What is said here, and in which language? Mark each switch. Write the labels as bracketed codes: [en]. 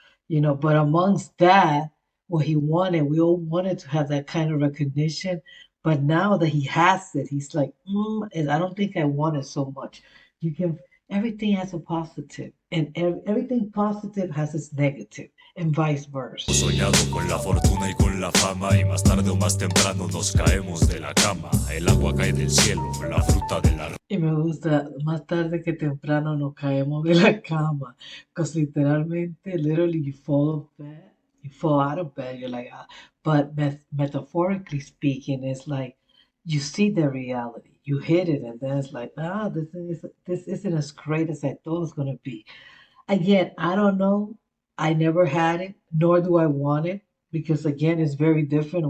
[en] But amongst that, what he wanted, we all wanted to have that kind of recognition. But now that he has it, he's like, and I don't think I want it so much. You can, everything has a positive, and everything positive has its negative, and vice versa. [es] Soñado con la fortuna y con la fama y más tarde o más temprano nos caemos de la cama. El agua cae del cielo, la fruta de la... Y me gusta, más tarde que temprano nos caemos de la cama. [en] Because literalmente, literally, you fall of bed, you fall out of bed, you're like, ah. But metaphorically speaking, it's like you see the reality, you hit it, and then it's like, this isn't as great as I thought it was gonna be. Again, I don't know. I never had it, nor do I want it, because again, it's very different.